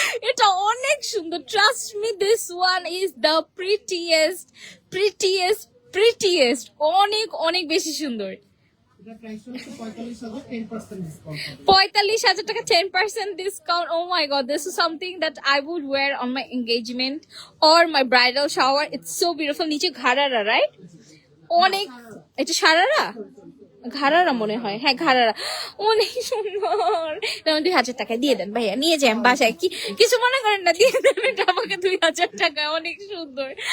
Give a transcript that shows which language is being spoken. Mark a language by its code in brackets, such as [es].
[bn] এটা অনেক সুন্দর, trust me, [en] this one is the prettiest prettiest [bn] prettiest, অনেক অনেক বেশি সুন্দর। এটা প্রাইস হচ্ছে 45,000, 10% ডিসকাউন্ট হবে। 45,000 টাকা, [en] 10% discount. Oh my god, this is something that I would wear on my engagement or my bridal shower. It's so beautiful. [bn] নিচে ঘাড়ারা, right? অনেক, এটা শারারা, ঘাড়ারা মনে হয়, হ্যাঁ ঘাড়ারা, অনেক সুন্দর। 2,000 টাকায় দিয়ে দেন ভাইয়া, নিয়ে যাই বাসায়। কি কিছু মনে করেন না, দিয়ে দেন এটা আমাকে 2,000 টাকায়, অনেক সুন্দর।